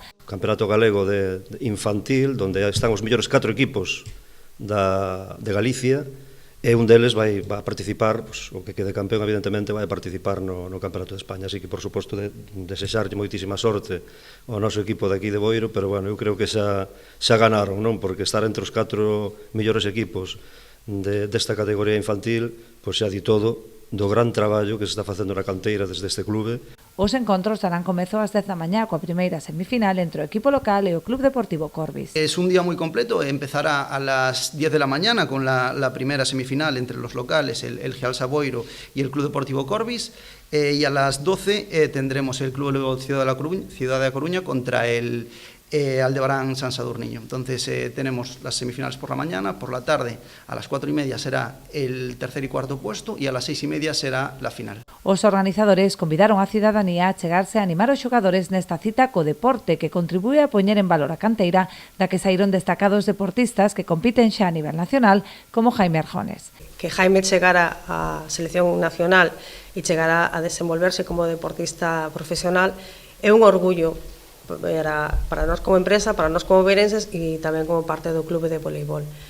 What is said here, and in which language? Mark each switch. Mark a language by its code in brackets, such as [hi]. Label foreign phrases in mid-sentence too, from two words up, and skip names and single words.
[gl] O Campeonato Galego de infantil, onde están os mellores 4 equipos de Galicia, e un deles vai a participar, pues, o que quede campeón evidentemente vai a participar no Campeonato de España, así que por suposto desexarlle moitísima sorte ao noso equipo de aquí de Boiro, pero bueno, eu creo que xa ganaron, non? Porque estar entre os 4 mellores equipos desta categoría infantil, pois xa di todo do gran traballo que se está facendo na canteira desde este clube. Os encontros darán comezo ás 10 da mañá coa primeira semifinal entre o equipo local e o Club Deportivo Corbis. [es] Es un día muy completo, empezará a las 10 de la mañana con la primera semifinal entre los locales, el Gialsa Boiro y el Club Deportivo Corbis, y a las 12 tendremos el Club Ciudad de Coruña contra el Aldebarán San Sadurniño. Entonces tenemos las semifinales por la mañana, por la tarde a las 4:30 será el tercer y cuarto puesto y a las 6:30 será la final. [gl] Os organizadores convidaron a cidadanía a chegarse a animar os xogadores nesta cita co deporte que contribúe a poñer en valor a canteira da que saíron destacados deportistas que compiten xa a nivel nacional como Jaime Arjones. Que Jaime chegara á selección nacional e chegara a desenvolverse como deportista profesional é un orgullo para nós como empresa, para nós como beirenses e tamén como parte do clube de voleibol.